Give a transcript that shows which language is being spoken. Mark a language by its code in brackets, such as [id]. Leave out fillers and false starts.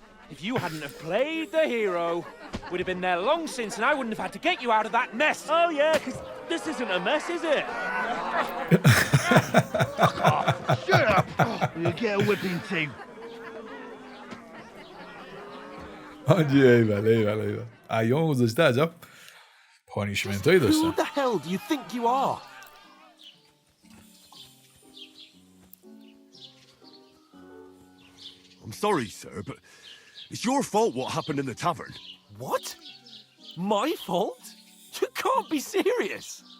[en] If you hadn't have played the hero, we'd have been there long since, and I wouldn't have had to get you out of that mess. Oh yeah, because this isn't a mess, is it? Shut up! You'll get a whipping too. [fa] آجی ایول. ایام گذاشته عجب پانیشمنت هایی داشتن. [en] Who the hell do you think you are? I'm sorry, sir, but it's your fault what happened in the tavern. What? My fault? You can't be serious.